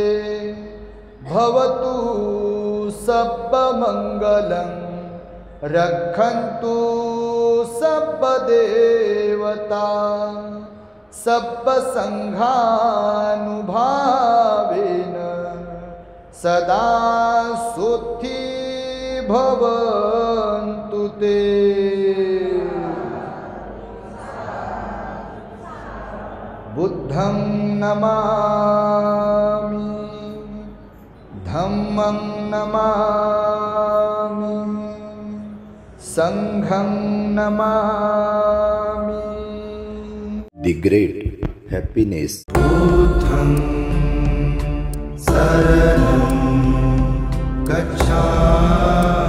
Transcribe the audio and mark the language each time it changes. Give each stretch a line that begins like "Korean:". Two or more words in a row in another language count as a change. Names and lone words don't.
Pali: भवतु सब्बमङ्गलं रक्षन्तु सब्बदेवता। सब्बसङ्घानुभावेन सदा सुखी भवन्तु ते। बुद्धं नमामि, धम्मं नमामि, संघं नमामि।
English: The great happiness.
Pali: बुद्धं शरणं गच्छामि।